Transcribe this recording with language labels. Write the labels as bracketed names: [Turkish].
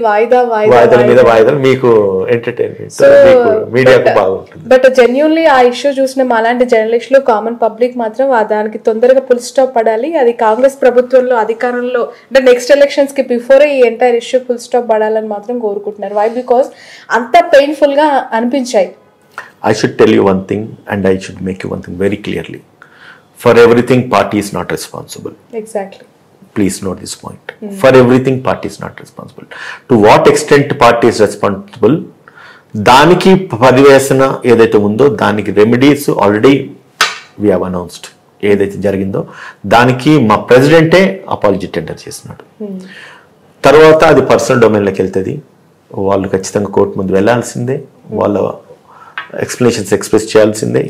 [Telugu] వాయిదాల మీద వాయిదాలు మీకు ఎంటర్టైన్మెంట్, మీడియాకు బాగుంటుంది. బట్ జెన్యున్లీ ఆ ఇష్యూ చూసిన మాలాంటి జర్నలిస్టులు, కామన్ పబ్లిక్ మాత్రం దానికి తొందరగా ఫుల్ స్టాప్ పడాలి. అది కాంగ్రెస్ ప్రభుత్వంలో అధికారంలో అంటే నెక్స్ట్ ఎలక్షన్స్ కి బిఫోరే ఈ ఎంటైర్ ఇష్యూ ఫుల్ స్టాప్ పడాలని మాత్రం కోరుకుంటున్నారు. వై? బికాస్ అంత పెయిన్ఫుల్ గా అనిపించాయి. [English] I should tell you one thing and I should make you one thing very clearly. For everything, party is not responsible. Exactly. Please note this point. For everything, party is not responsible. To what extent party is responsible? [Telugu] దానికి పరివేశన ఏదైతే ఉందో దానికి remedies already [English] We have announced. [Telugu] ఏదైతే జరిగిందో దానికి మా ప్రెసిడెంటే apology tender చేస్తున్నాడు. తర్వాత అది పర్సనల్ డొమైన్లోకి వెళ్తుంది. వాళ్ళు ఖచ్చితంగా కోర్టు ముందు వెళ్లాల్సిందే, వాళ్ళ ఎక్స్ప్లెనేషన్స్ ఎక్స్ప్రెస్ చేయాల్సిందే.